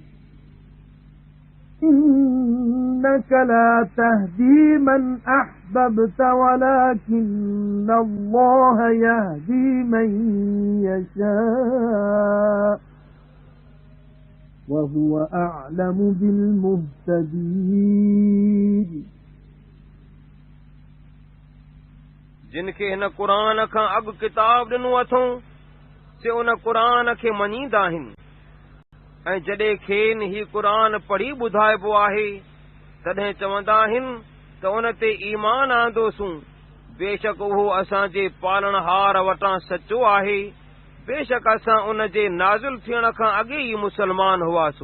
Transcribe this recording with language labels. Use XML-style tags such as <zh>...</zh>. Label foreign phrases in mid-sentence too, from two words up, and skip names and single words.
<ar>إِنَّكَ لَا تَهْدِي مَنْ أَحْبَبْتَ وَلَكِنَّ اللَّهَ يَهْدِي مَن يَشَاءُ وَهُوَ أَعْلَمُ بِالْمُهْتَدِينَ</ar> <sd>जिन खे हिन क़ुरान खां अॻु किताब ॾिनो अथऊं से उन क़ुरान खे मञींदा आहिनि ऐं जॾहिं खेनि ही क़ुरान पढ़ी ॿुधाइबो आहे तॾहिं चवंदा आहिनि त उन ते ईमान आंदोसूं बेशक उहो असांजे पालणहार वटां सचो आहे बेशक असां उन जे नाज़िल थियण खां अॻे ई मुसलमान हुआसूं।</sd>